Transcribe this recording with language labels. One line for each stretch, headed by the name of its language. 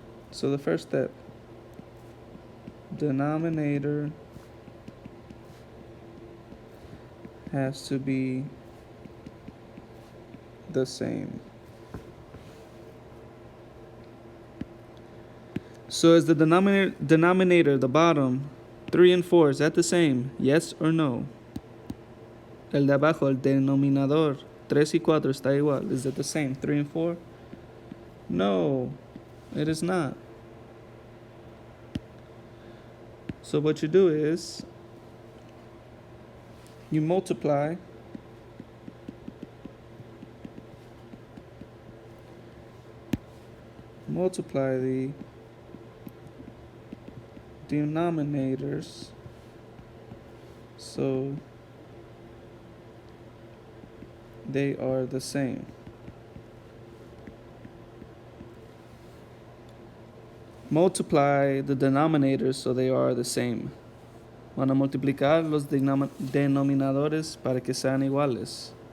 English: So the first step, denominator has to be the same. So is the denominator, the bottom, 3 and 4, is that the same? Yes or no?
Spanish: El de abajo, el denominador, 3 y 4 está igual.
English: Is it the same, 3 and 4? No, it is not. So what you do is, you multiply the denominators so they are the same. Multiply the denominators so they are the same.
Spanish: Van a multiplicar los denominadores para que sean iguales.